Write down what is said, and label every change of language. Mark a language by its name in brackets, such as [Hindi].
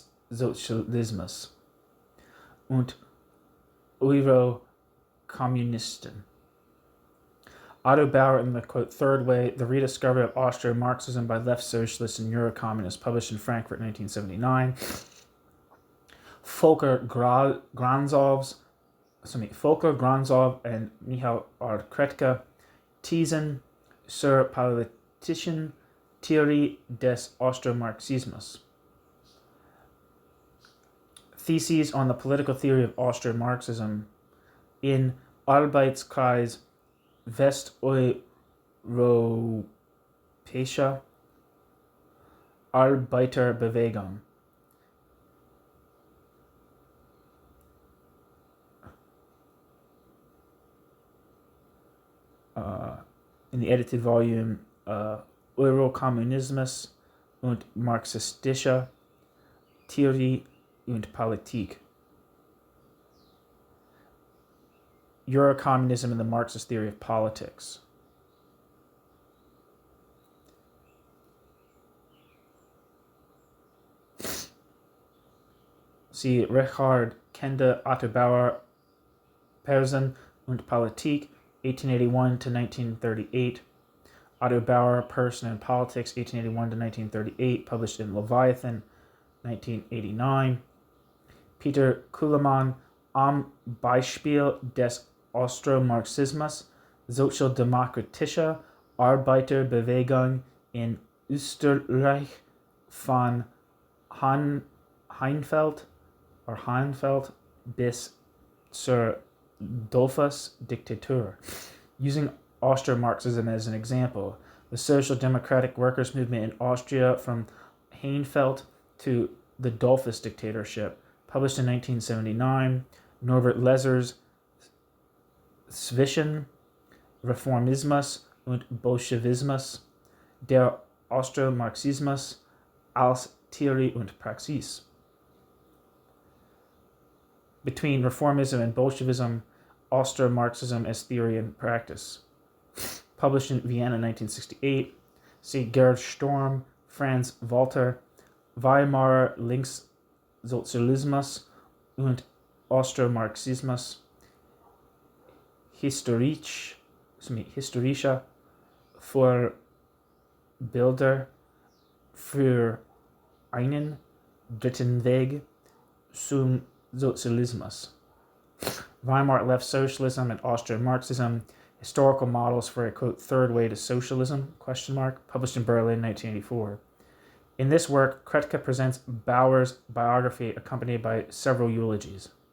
[German] Sozialismus und Eurokommunisten. [English] Otto Bauer in the, quote, Third Way, The Rediscovery of Austro-Marxism by Left Socialists and Eurocommunists, published in Frankfurt, 1979. Volker Granzov and Michal R. [German] Kretke, Thesen zur politischen Theorie des Austro-Marxismus. [English] Theses on the Political Theory of Austro-Marxism in Arbeitskreis Westeuropäischer Arbeiterbewegung. In the edited volume, [German] Eurokommunismus und marxistische Theorie und Politik. [English] Eurocommunism and the Marxist Theory of Politics. See Richard Kende, Otto Bauer, [German] Person und Politik, [English] 1881 to 1938. Otto Bauer, Person and Politics, 1881 to 1938, published in Leviathan, 1989. [German] Peter Kuhlemann, Am Beispiel des Austro-Marxismus, Sozialdemokratische Arbeiterbewegung in Österreich von Heinfeld bis zur Dollfuss-Diktatur. [English] Using Austro-Marxism as an example, the Social Democratic Workers' Movement in Austria from Heinfeld to the Dollfuss dictatorship, published in 1979. [German] Norbert Lesser's Zwischen Reformismus und Bolschewismus, der Austro-Marxismus als Theorie und Praxis. [English] Between Reformism and Bolshevism, Austro-Marxism as Theory and Practice. Published in Vienna, 1968. [German] See Gerhard Storm, Franz Walter, Weimarer Linkssozialismus und Austro-Marxismus, historische Vorbilder für einen dritten Weg zum Sozialismus. [English] Weimar Left Socialism and Austro-Marxism, Historical Models for a, quote, Third Way to Socialism, published in Berlin, 1984. In this work, Kretke presents Bauer's biography accompanied by several eulogies.